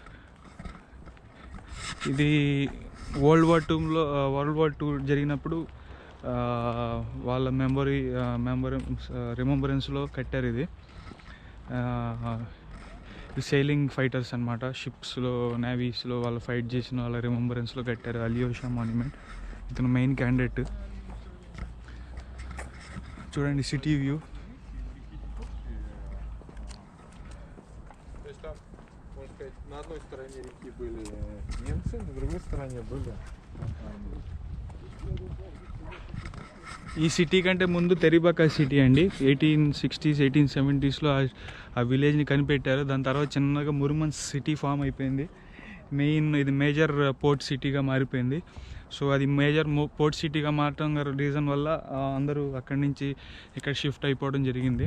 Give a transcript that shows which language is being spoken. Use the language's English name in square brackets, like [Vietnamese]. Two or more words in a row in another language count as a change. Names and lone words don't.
[Telugu] ఇది [English] world war [Telugu] 2 జరిగినప్పుడు వాళ్ళ రిమెంబరెన్స్లో కట్టారు. ఇది [English] sailing fighters [Telugu] అనమాట. షిప్స్లో, నేవీస్లో వాళ్ళు ఫైట్ చేసిన వాళ్ళ రిమెంబరెన్స్లో కట్టారు అలియోషా మాన్యుమెంట్. ఇతను [English] main candidate. [Telugu] చూడండి [English] city view. [Russian] На одной стороне реки были немцы, на другой стороне были. [Telugu] ఈ సిటీ కంటే ముందు తెరిబాకా సిటీ అండి. 1860s 1870sలో ఆ విలేజ్ని కనిపెట్టారు. దాని తర్వాత చిన్నగా ముర్మాన్స్క్ సిటీ ఫామ్ అయిపోయింది. ఇది [English] major port city [Telugu] మారిపోయింది. సో అది [English] major port city [Telugu] మారటం రీజన్ వల్ల అందరూ అక్కడి నుంచి ఇక్కడ షిఫ్ట్ అయిపోవడం జరిగింది.